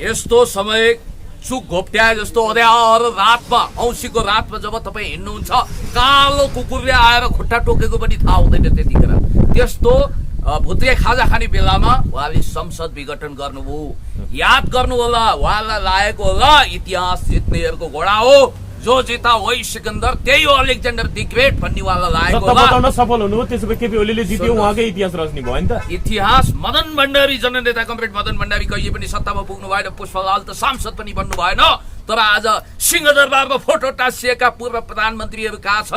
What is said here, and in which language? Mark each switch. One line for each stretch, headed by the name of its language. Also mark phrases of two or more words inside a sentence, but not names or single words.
Nepali: यस्तो समय चुक घोप्ट्याए जस्तो अँध्यारो रातमा, औँसीको रातमा जब तपाईँ हिँड्नुहुन्छ, कालो कुकुरले आएर खुट्टा टोकेको पनि थाहा हुँदैन त्यतिखेर। त्यस्तो भुत्रे खाजा खाने बेलामा उहाँले संसद विघटन गर्नुभयो। याद गर्नु होला, उहाँलाई लागेको होला इतिहास जित्नेहरूको घोडा हो,
Hindi: जो जिता वही सिकन्दर,
Nepali: त्यही हो अलेक्जेन्डर द ग्रेट भन्ने उहाँलाई लागेको होला। बताउन सफल हुनुभयो। त्यसो भए केपी ओलीले जित्यो, उहाँकै इतिहास रच्ने भयो नि त। इतिहास मदन भण्डारी, जननेता कमरेड मदन भण्डारी कहिले पनि सत्तामा पुग्नु भएन। पुष्पलाल त सांसद पनि बन्नु भएन। तर आज सिंहदरबारमा फोटो टाँसिएका पूर्व प्रधानमन्त्रीहरू कहाँ छन्?